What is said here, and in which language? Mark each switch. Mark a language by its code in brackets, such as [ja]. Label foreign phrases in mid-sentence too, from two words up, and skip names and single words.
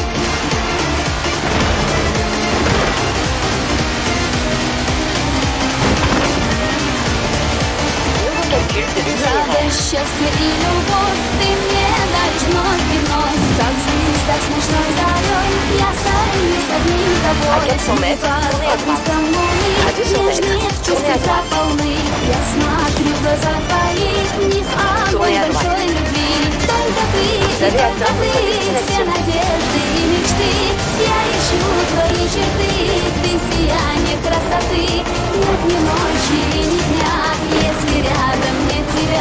[fr] Nouveau calcul de l'itinéraire. [ru] Счастье и любовь ты мне даришь вновь и вновь. Как звезда с ночной зарей, я сорвусь одним тобой. [fr] À 400 mètres, tournez à droite. À 200 mètres, tournez à droite. [ru] Я смотрю в глаза твои, в них огонь большой любви. Только ты, [fr] Vous avez atteint votre [ru] все [fr] destination. [ru] надежды и мечты. Я ищу твои черты, ты сияние красоты. Нет ни ночи, ни дня, если рядом нет тебя.